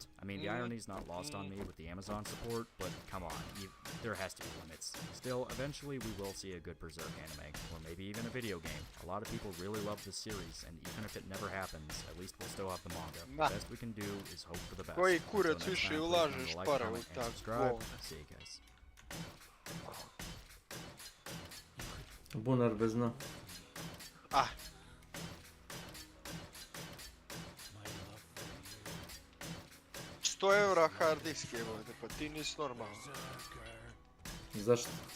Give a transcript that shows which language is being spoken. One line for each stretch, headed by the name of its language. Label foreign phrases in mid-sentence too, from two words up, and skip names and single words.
English: I mean, the irony's not lost on me with the Amazon support, but come on, there has to be limits. Still, eventually we will see a good Berserk anime, or maybe even a video game. A lot of people really love this series, and even if it never happens, at least we'll still have the manga. The best we can do is hope for the best.
Bosnian: Koji kurac više ulažeš para u tako?
English: See you guys.
Bosnian: Bunar bez dna. Ah. €100 hard disk je ovdje, pa ti nisi normalno. Zašto?